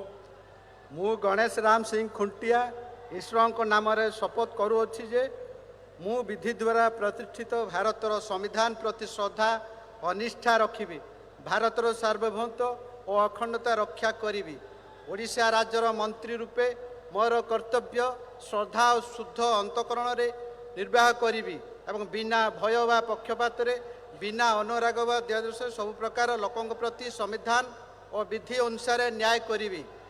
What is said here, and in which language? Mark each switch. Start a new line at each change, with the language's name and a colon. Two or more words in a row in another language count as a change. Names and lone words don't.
Odia: ମୁଁ ଗଣେଶ ରାମ ସିଂହ ଖୁଣ୍ଟିଆ ଈଶ୍ୱର ନାମ ରେ ଶପଥ କରୁଅଛି ଯେ ମୁଁ ବିଧି ଦ୍ୱାରା ପ୍ରତିଷ୍ଠିତ ଭାରତର ସମ୍ବିଧାନ ପ୍ରତି ଶ୍ରଦ୍ଧା ଓ ନିଷ୍ଠା ରଖିବି। ଭାରତର ସାର୍ବଭୌମତ୍ୱ ଓ ଅଖଣ୍ଡତା ରକ୍ଷା କରିବି। ଓଡ଼ିଶା ରାଜ୍ୟର ମନ୍ତ୍ରୀ ରୂପେ ମୋର କର୍ତ୍ତବ୍ୟ ଶ୍ରଦ୍ଧା ଓ ଶୁଦ୍ଧ ଅନ୍ତଃକରଣରେ ନିର୍ବାହ କରିବି ଏବଂ ବିନା ଭୟ ବା ପକ୍ଷପାତରେ ବିନା ଅନୁରାଗ ବା ଦ୍ୱେଷରେ ସବୁ ପ୍ରକାର ଲୋକଙ୍କ ପ୍ରତି ସମ୍ବିଧାନ ଓ ବିଧି ଅନୁସାରେ ନ୍ୟାୟ କରିବି।